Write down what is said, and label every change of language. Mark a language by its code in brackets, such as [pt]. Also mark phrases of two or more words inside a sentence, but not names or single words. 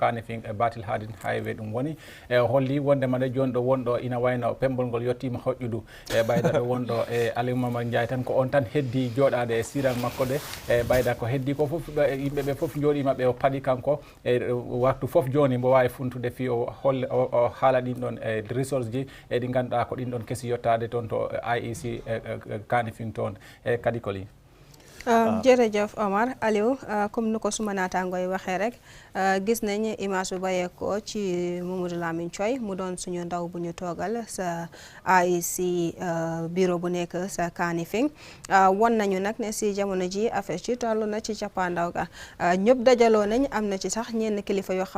[ff] Kanifing Batil Hadin Highway ɗum woni holli wondema nde joni ɗo wonɗo ina wayno pembol ngol yettima hoƴƴudu ɓayda ɗo wonɗo Alieu Momar Njie tan ko on tan heddi joɗade e siran makko ɗe ɓayda ko heddi ko foof yimɓeɓe foof joɗimaɓe o paɗi kanko waktu fof joni mbo wawi funtude fi o haala ɗin ɗon results ji ɗi ganduɗa ko ɗin ɗon keesi yettade toon to IEC Kanifing toon kadi koli [wo] jërëjëf Omar Aliou comme nu ko suma naataangoo yi waxee rek gis nañ image bu bàyyeekoo ci Mamadou Lamine Choy mu doon suñu ndaw bu ñu toogal sa IEC bureau bu nekk sa Kanifing won nañu nag ne si jamono ji affaire ci toll na ci cappaandaw ga ñëpp dajaloo nañ am na ci sax ñenn kilifa yoo xam